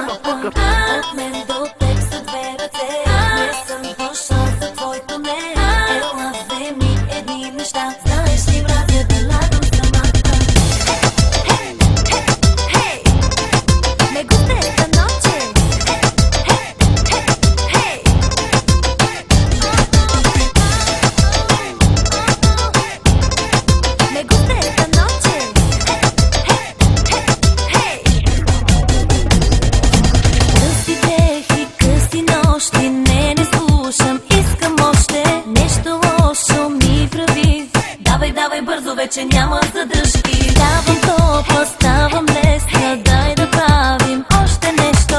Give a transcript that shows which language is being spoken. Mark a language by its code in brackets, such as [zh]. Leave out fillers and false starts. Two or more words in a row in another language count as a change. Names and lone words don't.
[bg] От мен до теб са две ръце, не съм дошъл за твоето не. Ела, вземи едни неща, знаеш ли мразя да лагам самата. Хей, [es] me gusta esta noche. Hey, me gusta esta noche. [bg] Къси дехи, къси нощи, не слушам, искам още. Нещо лошо ми прави. Давай бързо, вече няма задръжки. Ставам топла, ставам лесна, дай да правим още нещо.